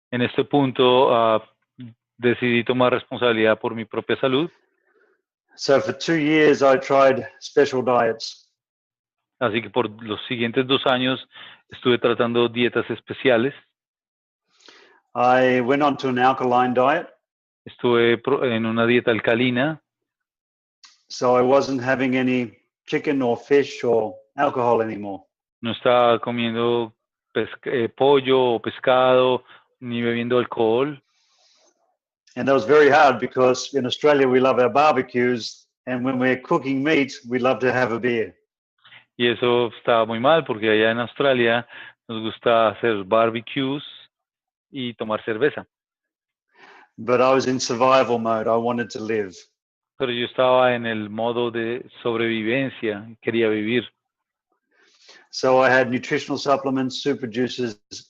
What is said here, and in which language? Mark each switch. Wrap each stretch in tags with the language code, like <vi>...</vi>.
<es>En este punto, decidí tomar responsabilidad por mi propia salud.</es> <en>So for 2 years, I tried special diets.</en> <es>Así que por los siguientes 2 años estuve tratando dietas especiales.</es> <en>I went on to an alkaline diet.</en> <es>Estuve en una dieta alcalina.</es> <en>So I wasn't having any chicken or fish or alcohol anymore.</en> <es>No estaba comiendo pollo o pescado, ni bebiendo alcohol.</es> <en>And that was very hard because in Australia we love our barbecues, and when we're cooking meat, we love to have a beer.</en> <es>Y eso estaba muy mal porque allá en Australia nos gusta hacer barbecues y tomar cerveza.</es> <en>But I was in survival mode. I wanted to live.</en> <es>Pero yo estaba en el modo de sobrevivencia, quería vivir.</es> <en>So I had nutritional supplements, super juices,</en>